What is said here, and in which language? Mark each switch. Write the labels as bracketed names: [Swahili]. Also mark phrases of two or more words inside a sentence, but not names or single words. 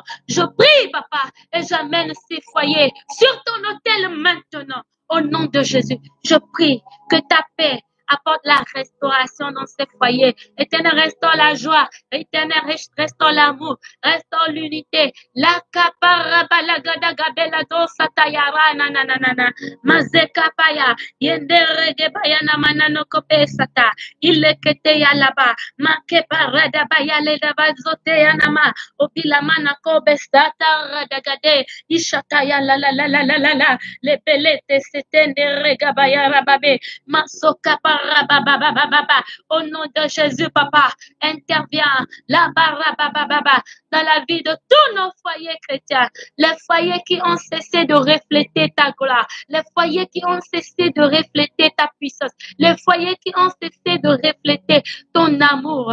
[French] Je prie, papa, et j'amène ces foyers sur ton autel maintenant. Au nom de Jésus, je prie que ta paix apporte la restauration dans ces foyers. Éternel, restaure la joie. Éternel, restaure l'amour. Restaure l'unité. La kaparabala gabela dosa tayara nananana. Mazekapaya. Yenderege bayana manano kope sata. Ilekete yalaba. Makeparada bayale dabazote yanama. Obilamana kobe sata radagade. Ishataya la la la la la la la. Le belete setende regabaya rababe. Masoka au nom de Jésus, papa, interviens dans la vie de tous nos foyers chrétiens, les foyers qui ont cessé de refléter ta gloire, les foyers qui ont cessé de refléter ta puissance, les foyers qui ont cessé de refléter ton amour.